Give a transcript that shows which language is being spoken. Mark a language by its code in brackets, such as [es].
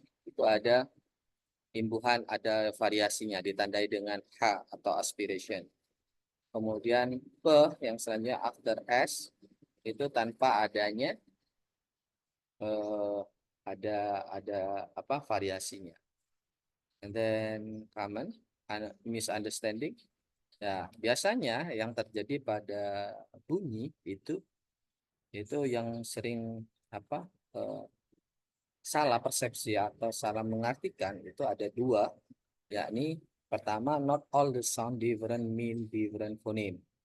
[id] Itu ada imbuhan, ada variasinya ditandai dengan H atau aspiration. Kemudian P yang selanjutnya after S itu tanpa adanya ada variasinya. [en] And then common misunderstanding. [id] Ya, biasanya yang terjadi pada bunyi itu yang sering salah persepsi atau salah mengartikan itu ada dua, yakni pertama, [en] not all the sound different mean different phoneme.